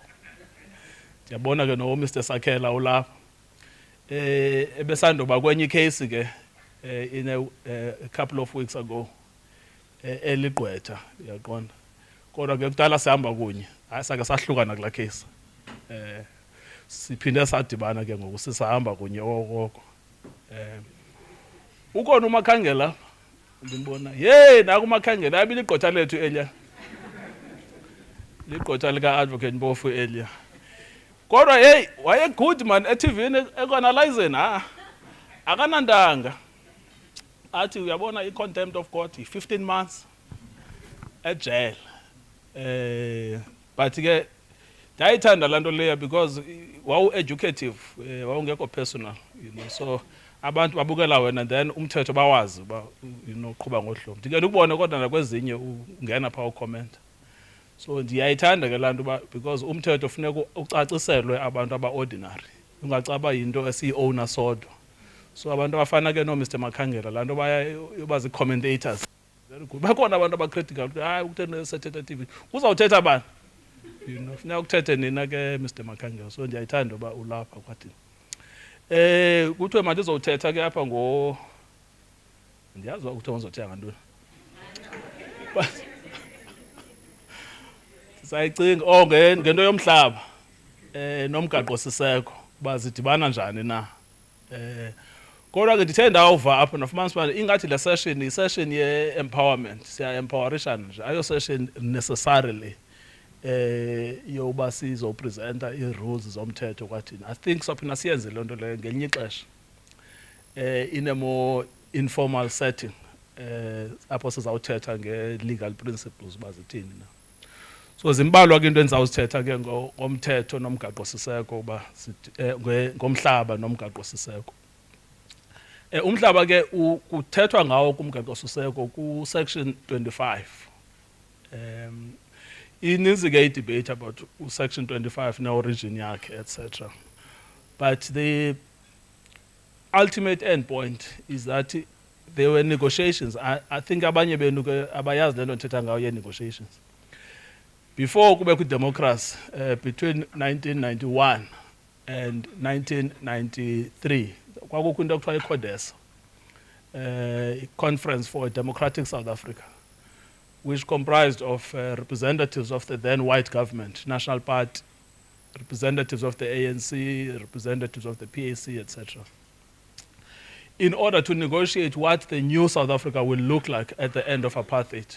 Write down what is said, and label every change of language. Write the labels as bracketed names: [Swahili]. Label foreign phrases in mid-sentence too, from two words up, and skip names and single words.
[Xhosa] Ndiyabona ke no Mr Sakhela ulapha ebesandoba kwenye icase ke [English] in a couple of weeks ago [Xhosa] eligqwetha uyaqonda kodwa ke kudala sihamba kunye asake sahlukana kula case siphinde sadibana ke ngoku sisahamba kunye okoko ukhona uMakhangela ndimbona naku uMakhangela abili igqotha lethu elia ligqotha lika Advocate Mpofu elia kodwa waye [English] good man [Xhosa] eTVini eanalyzing akanandanga athi uyabona i- [English] contempt of court [Xhosa] 15 months ejail but ke ndayithanda lanto leya because wawu-educative wawungekho personal [English] you know [Xhosa] so abantu babukela wena then umthetho bawazi uba [English] you know [Xhosa] qhuba ngohlobo ndike ndikubone kodwa nakwezinye ungena phaa ucomment so ndiyayithanda ke lanto uba because umthetho funeka ucaciselwe abantu aba-ordinary ungacaba yinto esiyi-owner sodwa So abantu abafana ke no Mr Makhangela laa nto yoba zii-commentators [English] very good. [Xhosa] Bakhona abantu abacritical hayi ukutheni sethetha TV kuzawuthetha bani, [English] you know, [Xhosa] funeka ukuthethe nina ke Mr Makhangela. So ndiyayithanda uba ulapha kwathini. Kuthiwe mandizowuthetha ke apha ndiyazi uba kuthiwa ngizothetha ngantoni. Sayicinga ngento yomhlaba nomgaqo siseko uba zidibana njani na. Kodwa ke ndithe ndawuva apho nafumanisa uba ingathi le session yi-session ye-empowerment, siya-empowerishana nje, ayo session necessarily yoba sizopresenta ii-rules zomthetho kwathini. [English] I think [Xhosa] sophinda siyenze loo nto leyo ngelinye ixesha [English] in a more informal setting [Xhosa] apho sizawuthetha nge- [English] legal principles [Xhosa] uba zithini na. So zimbalwa ke into endizawuzithetha ke ngomthetho nomgaqo siseko uba ngomhlaba nomgaqo siseko. Umhlaba ke kuthethwa ngawo kumgaqo siseko ku-section 25. Ininzi ke i-debate [English] about section [Xhosa] 25 ne-origin yakhe etc. [English] But the ultimate end point is that there were negotiations. I think [Xhosa] abanye benu ke abayazi le nto ndithetha ngayo ye-negotiations. Before kubekho democracy [English] between 1991 and 1993 [Xhosa] kwakukho into ekuthiwa iCODESA, [English] Conference for a Democratic South Africa, which comprised of representatives of the then white government, National Party, representatives of the ANC, representatives of the PAC, etc., in order to negotiate what the new South Africa will look like at the end of apartheid.